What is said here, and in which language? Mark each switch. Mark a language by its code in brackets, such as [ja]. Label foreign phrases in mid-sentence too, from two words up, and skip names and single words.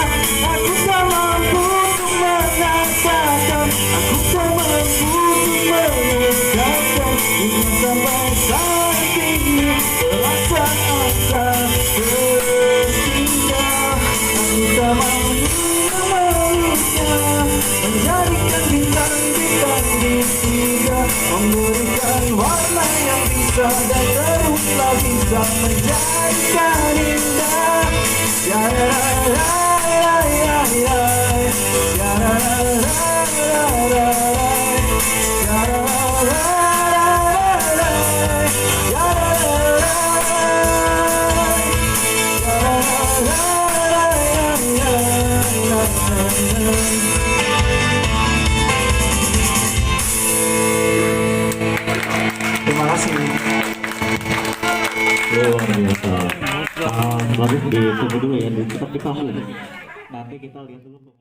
[id] Aku tak mampu untuk mengatakan, aku tak mampu untuk mengungkapkan, sampai saat ini perasaan tak terhingga. Aku tak mampu menjadikan bintang-bintang di surga, memberikan warna yang bisa dan teruslah bisa menjadikan indah. Ya la la la la la, ya la la la la, ya la la la la, ya la la la la. Terima kasih. Luar biasa. Bagus ditunggu dulu ya, tetap dipahami. Nanti kita lihat dulu.